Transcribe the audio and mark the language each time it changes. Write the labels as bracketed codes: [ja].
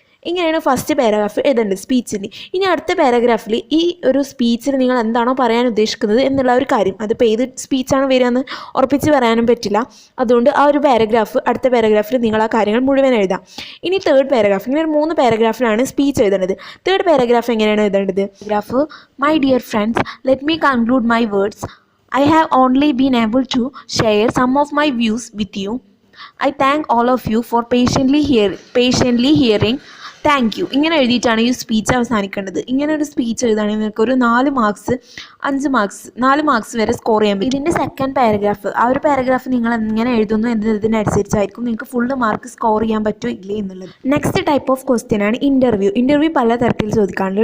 [ml] ഇങ്ങനെയാണ് first paragraph എഴുതേണ്ടത് സ്പീച്ചിന്. ഇനി അടുത്ത പാരഗ്രാഫിൽ ഈ ഒരു സ്പീച്ചിൽ നിങ്ങൾ എന്താണോ പറയാൻ ഉദ്ദേശിക്കുന്നത് എന്നുള്ള ഒരു കാര്യം, അതിപ്പോൾ ഏത് സ്പീച്ചാണ് വരികയെന്ന് ഉറപ്പിച്ച് പറയാനും പറ്റില്ല. അതുകൊണ്ട് ആ ഒരു അടുത്ത പാരഗ്രാഫിൽ നിങ്ങൾ ആ കാര്യങ്ങൾ മുഴുവൻ എഴുതാം. ഇനി തേർഡ് പാരഗ്രാഫ്, ഇങ്ങനെ ഒരു 3 പാരഗ്രാഫിലാണ് സ്പീച്ച് എഴുതേണ്ടത്. തേർഡ് പാരഗ്രാഫ് എങ്ങനെയാണ് എഴുതേണ്ടത്? [en] Paragraph, my dear friends, let me conclude my words. I have only been able to share some of my views with you. I thank all of you for patiently hearing. Thank you. [ml] ഇങ്ങനെ എഴുതിയിട്ടാണ് ഈ speech അവസാനിക്കേണ്ടത്. ഇങ്ങനെ ഒരു speech എഴുതുകയാണെങ്കിൽ നിങ്ങൾക്ക് ഒരു 4 marks 4 marks വരെ score ചെയ്യാൻ പറ്റും. ഇതിൻ്റെ സെക്കൻഡ് പാരഗ്രാഫ്, ആ ഒരു പാരഗ്രാഫ് നിങ്ങൾ എങ്ങനെ എഴുതുന്നു എന്നതിനനുസരിച്ചായിരിക്കും നിങ്ങൾക്ക് ഫുള്ള് മാർക്ക് സ്കോർ ചെയ്യാൻ പറ്റുമോ ഇല്ലേ എന്നുള്ളത്. നെക്സ്റ്റ് ടൈപ്പ് ഓഫ് ക്വസ്റ്റ്യൻ ആണ് ഇൻ്റർവ്യൂ പല തരത്തിൽ ചോദിക്കാറുണ്ട്.